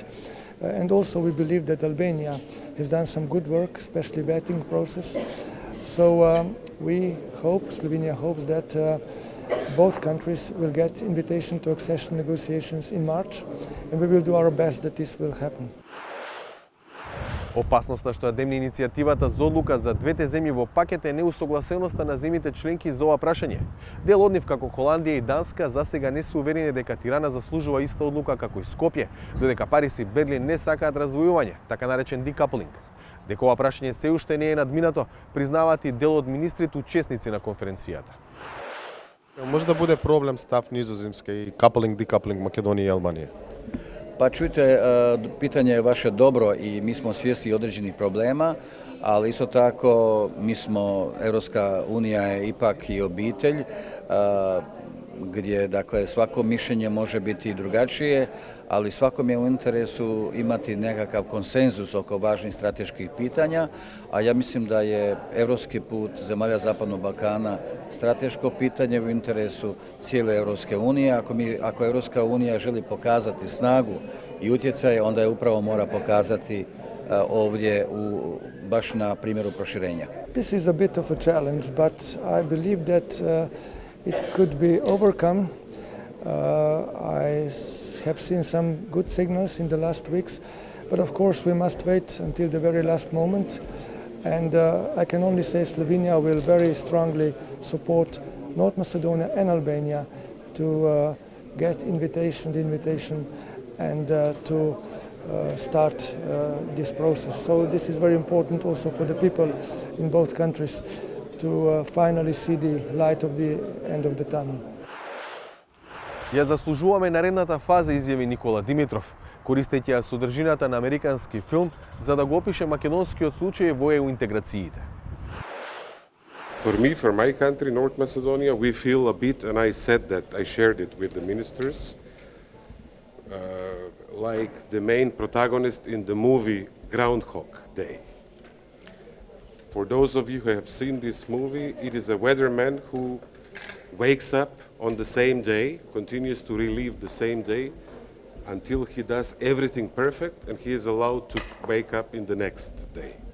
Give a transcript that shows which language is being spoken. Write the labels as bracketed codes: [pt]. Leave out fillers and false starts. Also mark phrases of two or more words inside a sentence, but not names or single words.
[en] And also we believe that Albania has done some good work, especially vetting process. So we hope, Slovenia hopes that both countries will get invitation to accession negotiations in March, and we will do our best that this will happen. [mk] Опасноста што ја демни иницијативата за одлука за двете земји во пакет е неусогласеноста на земјите членки за ова прашање. Дел од нив, како Холандија и Данска, засега не се уверени дека Тирана заслужува иста одлука како и Скопје, додека Париз и Берлин не сакаат раздвојување, така наречен decoupling. Дека ова прашање се уште не е надминато, признаваат и дел од министрите учесници на конференцијата. [sr] Може да буде проблем став Низоземска и [en] coupling, decoupling [sr] Македонија и Албанија? [hr] Pa čujte, pitanje je vaše dobro i mi smo svjesni određenih problema, ali isto tako mi smo, Europska unija je ipak i obitelj, gdje dakle svako mišljenje može biti drugačije, ali svakom je u interesu imati nekakav konsenzus oko važnih strateških pitanja, a ja mislim da je europski put zemalja Zapadnog Balkana strateško pitanje u interesu cijele Europske unije. Ako Europska unija želi pokazati snagu i utjecaj, onda je upravo mora pokazati ovdje baš na primjeru proširenja. [en] This is a bit of a challenge, but I believe that it could be overcome. I have seen some good signals in the last weeks, but of course we must wait until the very last moment. And I can only say Slovenia will very strongly support North Macedonia and Albania to get the invitation and to start this process. So this is very important also for the people in both countries to finally see the light of the end of the tunnel. [mk] Ја заслужуваме наредната фаза, изјави Никола Димитров, користејќи ја содржината на американски филм за да го опише македонскиот случај во ЕУ интеграциите. [en] For me, for my country, North Macedonia, we feel a bit, and I said that, I shared it with the ministers, like the main protagonist in the movie Groundhog Day. For those of you who have seen this movie, it is a weatherman who wakes up on the same day, continues to relive the same day until he does everything perfect and he is allowed to wake up in the next day.